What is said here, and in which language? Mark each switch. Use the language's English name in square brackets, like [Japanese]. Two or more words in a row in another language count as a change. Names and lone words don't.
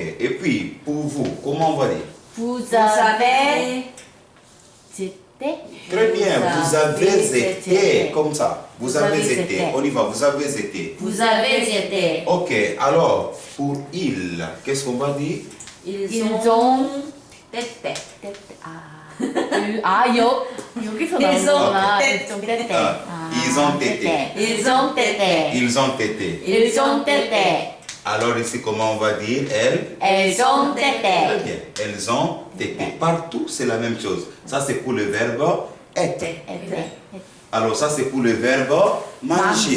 [French] Et puis, pour vous, comment on va dire? Vous avez été. Très bien. Vous avez été. Comme ça. Vous Vous avez avez été. été. On y va. Vous avez été. Vous avez été. Ok. Alors, pour il, qu'est-ce qu'on va dire? Ils ont 때때. [Korean] 여기서 나오는구나. 좀 떼떼. [French] Ils ont été. Ils ont été. Ils ont été. Ils ont été. Alors ici, comment on va dire? Elles? Elles ont Très été. bien. Elles ont été. Partout, c'est la même chose. Ça, c'est pour le verbe être. Alors ça, c'est pour le verbe manger.